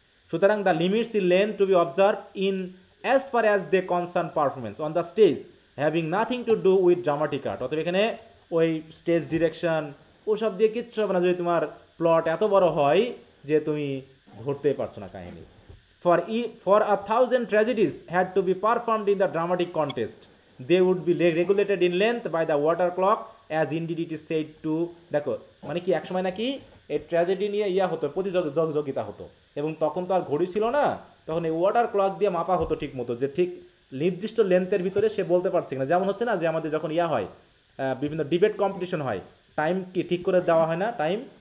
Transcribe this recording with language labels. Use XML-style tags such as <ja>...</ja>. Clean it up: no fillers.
<en>সুতরাং the limits in length to be observe in as far as they concern performance on the stage having nothing to do with dramatic art,</en> <bn>অতএব এখানে ওই stage direction ওসব দিয়ে কিচ্ছু হবে না যদি তোমার প্লট এত বড় হয় যে তুমি ধরতে পারছো না কাহিনী।</bn> <en>For 1,000 tragedies had to be performed in the dramatic contest. They would be regulated in length by the water clock, as indeed it is said to.</en> <bn>দেখো মানে কি একসময় নাকি এই ট্র্যাজেডি নিয়ে ইয়া হতো, প্রতিযোগিতা হতো, এবং তখন তো আর ঘড়ি ছিল না, তখন এই ওয়াটার ক্লক দিয়ে মাপা হতো ঠিক মতো যে ঠিক নির্দিষ্ট লেন্থের ভিতরে সে বলতে পারছে না। যেমন হচ্ছে না যে আমাদের যখন ইয়া হয় বিভিন্ন ডিবেট কম্পিটিশন হয়, টাইম কি ঠিক করে দেওয়া হয় না টাইম,</bn>